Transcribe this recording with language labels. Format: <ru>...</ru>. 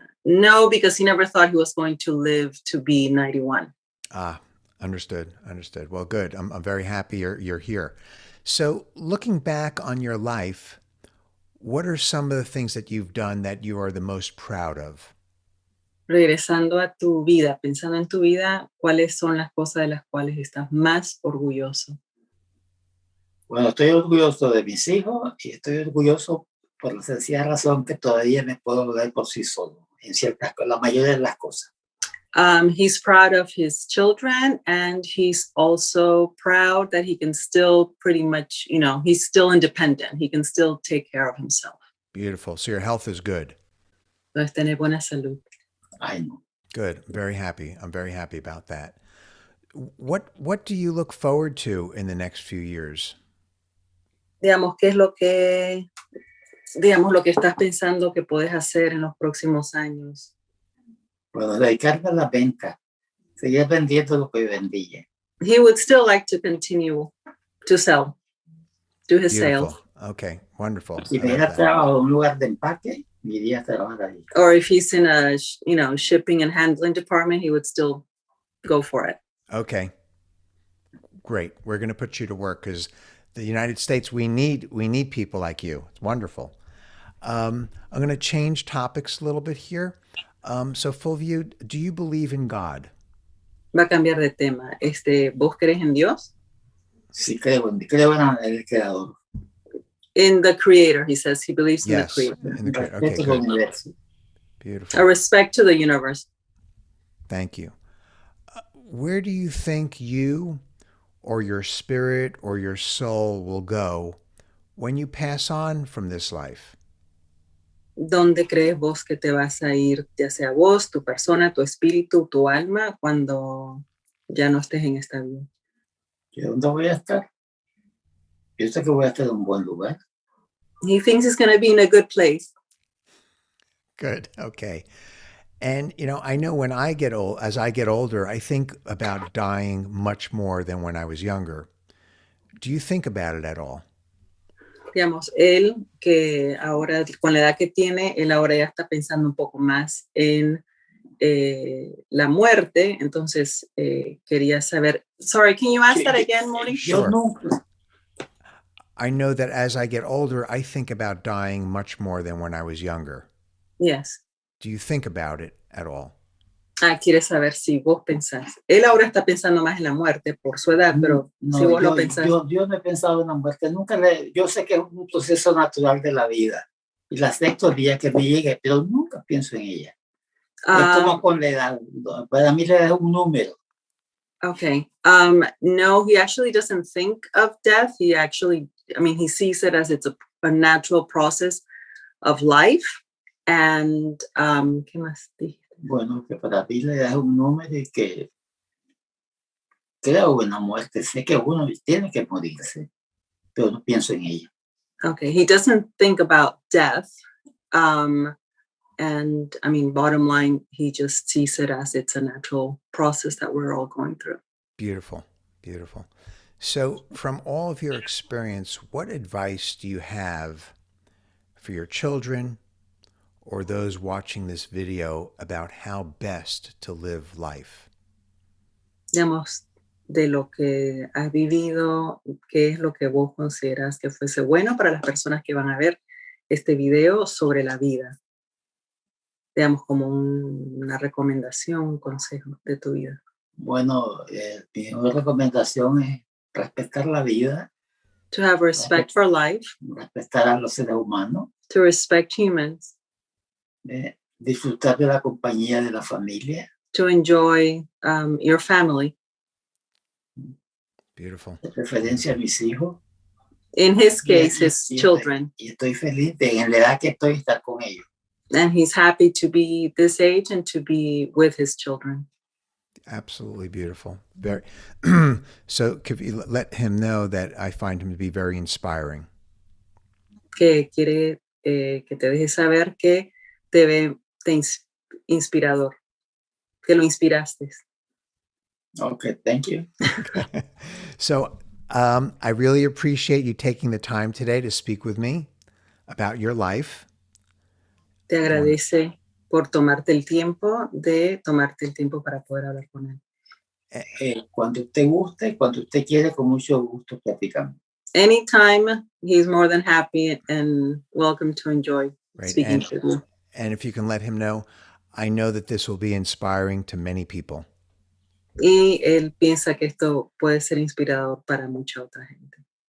<en>No, because he never thought he was going to live to be 91. Ah, understood. Understood. Well, good. I'm very happy you're here. So, looking back on your life, what are some of the things that you've done that you are the most proud of?</en> <es>Regresando a tu vida, pensando en tu vida, ¿cuáles son las cosas de las cuales estás más orgulloso? Bueno, estoy orgulloso de mis hijos y estoy orgulloso por la sencilla razón que todavía me puedo valer por sí solo en la mayoría de las cosas.</es> <en>He's proud of his children, and he's also proud that he can still pretty much, he's still independent. He can still take care of himself. Beautiful. So your health is good.</en> <es>Entonces, tener buena salud. Ay, no.</es> <en>Good. I'm very happy. I'm very happy about that. What do you look forward to in the next few years?</en> <es>Digamos, ¿qué es lo que estás pensando que puedes hacer en los próximos años? Bueno, dedicarme a la venta. Seguir vendiendo lo que vendía.</es> <en>He would still like to continue to sell, do his Beautiful. sales. Okay, wonderful.</en> <es>Si</es> <en>I</en> <es>me</es> <en>like</en> <es>iba a</es> <en>that.</en> <es>trabajar a un lugar de empaque, me iría a trabajar ahí.</es> <en>Or if he's in a, shipping and handling department, he would still go for it. Okay. Great. We're going to put you to work because the United States, we need people like you. It's wonderful. I'm going to change topics a little bit here. So Fulvio, do you believe in God?</en> <es>Va a cambiar de tema. ¿Vos crees en Dios? Sí, creo en el creador.</es> <en>In the creator, he says he believes in the Yes. creator. In the creator.</en> <es>Respeto</es> <en>Okay,</en> <es>al</es> <en>good.</en> <es>universo.</es> <en>Beautiful. A respect to the universe. Thank you. Where do you think you or your spirit or your soul will go when you pass on from this life?</en> <es>¿Dónde crees vos que te vas a ir, ya sea vos, tu persona, tu espíritu, tu alma, cuando ya no estés en esta vida? ¿Y dónde voy a estar? Pienso que voy a estar en un buen lugar.</es> <en>He thinks he's going to be in a good place. Good. Okay. And, I know when I get old, as I get older, I think about dying much more than when I was younger. Do you think about it at all?</en> <es>Digamos, él que ahora, con la edad que tiene, él ahora ya está pensando un poco más en la muerte. Entonces, quería saber.</es> <en>Sorry, can you ask that again, Mordy? Sure.</en> <es>Yo nunca.</es> <en>I know that as I get older, I think about dying much more than when I was younger. Yes. Do you think about it at all?</en> <es>Quiere saber si vos pensás. Él ahora está pensando más en la muerte por su edad, pero No, si vos lo pensás. yo no he pensado en la muerte. Yo sé que es un proceso natural de la vida y la acepto el día que me llegue, pero nunca pienso en ella. Es como con la edad. Para mí la edad es un número.</es> <en>Okay. No, he actually doesn't think of death. He sees it as it's a natural process of life.</en> <es>And, ¿qué más dije? Bueno, que para mí la edad es un número y que creo en la muerte. Sé que uno tiene que morirse, pero no pienso en ella.</es> <en>Okay. He doesn't think about death. And bottom line, he just sees it as it's a natural process that we're all going through. Beautiful. Beautiful. So from all of your experience, what advice do you have for your children or those watching this video about how best to live life?</en> <es>Digamos, de lo que has vivido, ¿qué es lo que vos consideras que fuese bueno para las personas que van a ver este video sobre la vida? Digamos, como una recomendación, un consejo de tu vida. Bueno, mi recomendación es respetar la vida.</es> <en>To have respect for life.</en> <es>Respetar a los seres humanos.</es> <en>To respect humans.</en> <es>Disfrutar de la compañía de la familia.</es> <en>To enjoy your family. Beautiful.</en> <es>De preferencia a mis hijos.</es> <en>In his case, his children.</en> <es>Y estoy feliz de en la edad que estoy estar con ellos.</es> <en>And he's happy to be this age and to be with his children. Absolutely beautiful. Very. So could you let him know that I find him to be very inspiring?</en> <es>Que quiere que te deje saber que te ve inspirador, que lo inspiraste.</es> <en>Okay, thank you. So I really appreciate you taking the time today to speak with me about your life.</en> <es>Te agradece por tomarte el tiempo para poder hablar con él. Cuando usted guste, cuando usted quiere, con mucho gusto platicamos.</es> <en>Anytime, he's more than happy and welcome to enjoy speaking to you. And if you can let him know, I know that this will be inspiring to many people.</en> <es>Y él piensa que esto puede ser inspirador para mucha otra gente.</es>